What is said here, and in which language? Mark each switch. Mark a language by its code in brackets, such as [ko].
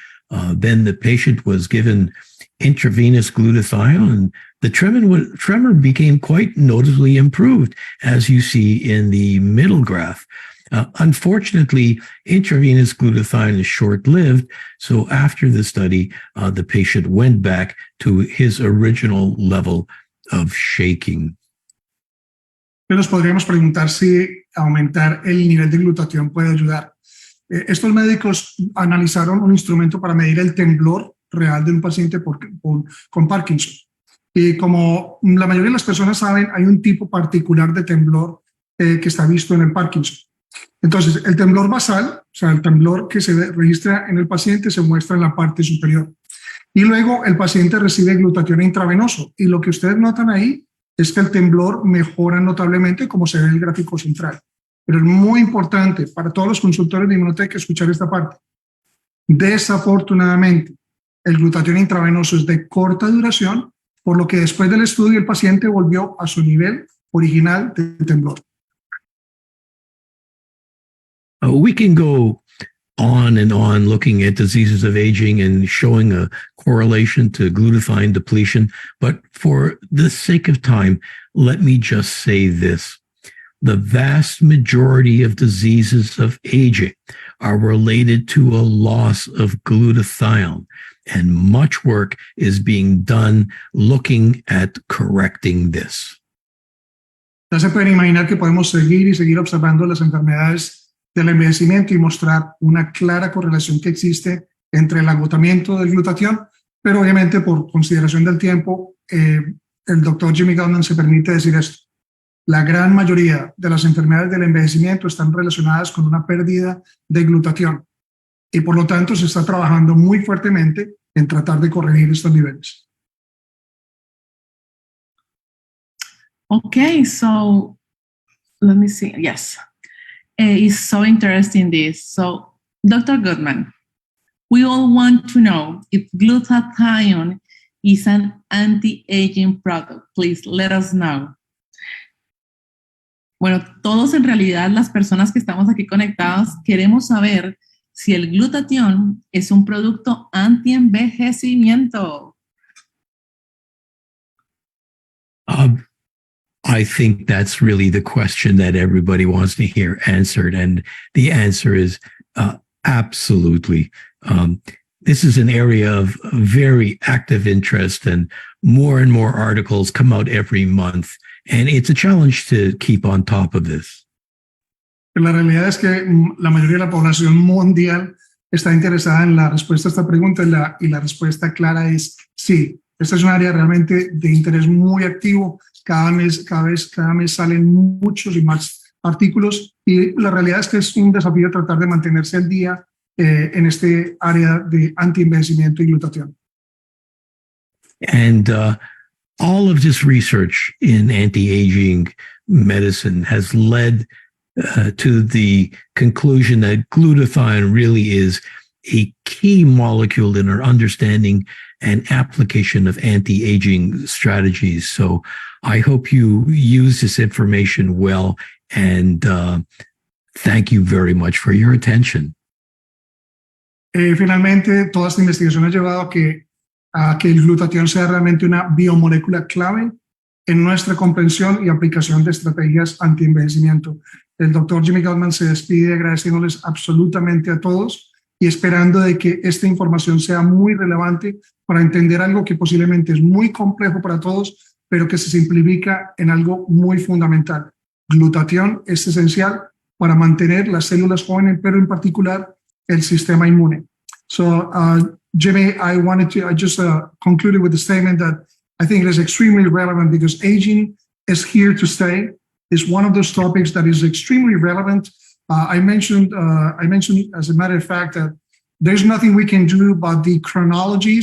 [en] Then the patient was given intravenous glutathione, and the tremor became quite noticeably improved, as you see in the middle graph. Unfortunately, intravenous glutathione is short-lived, so after the study, the patient went back to his original level of shaking. [es] Nos podríamos preguntar si aumentar el nivel de glutatión puede ayudar. Estos médicos analizaron un instrumento para medir el temblor real de un paciente con Parkinson. Y como la mayoría de las personas saben, hay un tipo particular de temblor que está visto en el Parkinson. Entonces, el temblor basal, o sea, el temblor que se registra en el paciente, se muestra en la parte superior. Y luego el paciente recibe glutatión intravenoso. Y lo que ustedes notan ahí es que el temblor mejora notablemente, como se ve en el gráfico central. Pero es muy importante para todos los consultores de IMMUNOTEC escuchar esta parte. Desafortunadamente, el glutatión intravenoso es de corta duración, por lo que después del estudio el paciente volvió a su nivel original de temblor. [en] We can go on and on looking at diseases of aging and showing a correlation to glutathione depletion, but for the sake of time, let me just say this. The vast majority of diseases of aging are related to a loss of glutathione, and much work is being done looking at correcting this. [es] Ya se pueden imaginar que podemos seguir observando las enfermedades del envejecimiento y mostrar una clara correlación que existe entre el agotamiento del glutatión, pero obviamente por consideración del tiempo, el doctor Jimmy Gutman se permite decir esto. La gran mayoría de las enfermedades del envejecimiento están relacionadas con una pérdida de glutatión y por lo tanto se está trabajando muy fuertemente en tratar de corregir estos niveles. [en] Okay, so let me see. Yes. It's so interesting this. So, Dr. Gutman, we all want to know if glutathione is an anti-aging product. Please let us know. [es] Bueno, todos en realidad, las personas que estamos aquí conectadas, queremos saber si el glutatión es un producto anti-envejecimiento. [en] I think that's really the question that everybody wants to hear answered. And the answer is absolutely. This is an area of very active interest, and more articles come out every month. And it's a challenge to keep on top of this. [es] La realidad es que la mayoría de la población mundial está interesada en la respuesta a esta pregunta y la respuesta clara es sí. Esta es un área realmente de interés muy activo. Cada mes salen muchos y más artículos y la realidad es que es un desafío tratar de mantenerse al día en este área de antienvejecimiento y glutatión. [en] And all of this research in anti-aging medicine has led to the conclusion that glutathione really is a key molecule in our understanding and application of anti-aging strategies. So I hope you use this information well, and thank you very much for your attention. [es] Finalmente, toda esta investigación ha llevado a que el glutatión sea realmente una biomolécula clave en nuestra comprensión y aplicación de estrategias antienvejecimiento. El doctor Jimmy Gutman se despide agradeciéndoles absolutamente a todos y esperando de que esta información sea muy relevante para entender algo que posiblemente es muy complejo para todos, pero que se simplifica en algo muy fundamental. Glutatión es esencial para mantener las células jóvenes, pero en particular el sistema inmune. [en] So, Jimmy, I just concluded with the statement that I think it is extremely relevant because aging is here to stay. It's one of those topics that is extremely relevant. I mentioned, as a matter of fact, that there's nothing we can do about the chronology.